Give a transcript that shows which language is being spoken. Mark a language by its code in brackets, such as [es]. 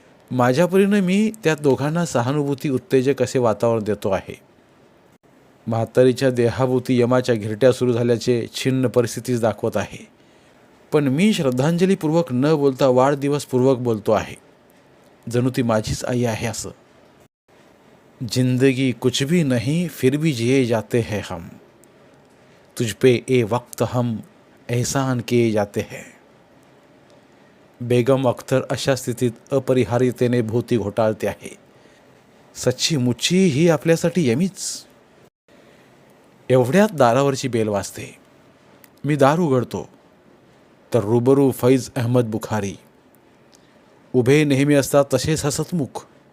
[mr] माझ्या परीनं मी त्या दोघांना सहानुभूती उत्तेजक असे वातावरण देतो आहे. म्हातारीच्या देहाभोवती यमाच्या घिरट्या सुरू झाल्याचे छिन्न परिस्थितीच दाखवत आहे. पण मी श्रद्धांजलीपूर्वक न बोलता वाढदिवसपूर्वक बोलतो आहे, जणू ती माझीच आई आहे असं. [hi] जिंदगी कुछ भी नहीं फिर भी जिए जाते हैं हम, तुझ पे ए वक्त हम एहसान किए जाते हैं. [mr] बेगम अख्तर अशा स्थितीत अपरिहार्यतेने भोवती घोटाळते आहे. सच्ची मुच्ची ही आपल्यासाठी यमीच. एवढ्यात दारावरची बेल वाजते. मी दार उघडतो तर रुबरू फैज अहमद बुखारी उभे नेहमी असतात तसेच हसतमुख.